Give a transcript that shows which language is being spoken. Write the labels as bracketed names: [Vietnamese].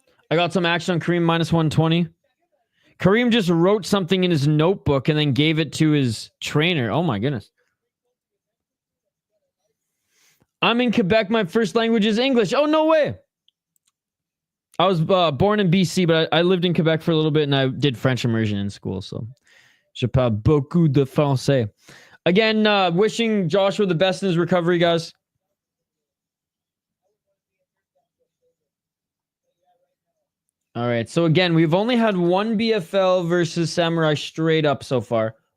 [English] I got some action on Karim minus 120. Karim just wrote something in his notebook and then gave it to his trainer. Oh my goodness. I'm in Quebec. My first language is English. Oh, no way. I was born in BC, but I lived in Quebec for a little bit and I did French immersion in school. [French] So, je parle beaucoup de français. [English] Again, wishing Joshua the best in his recovery, guys. All right. So, again, we've only had 1 BFL versus Samurai straight up so far.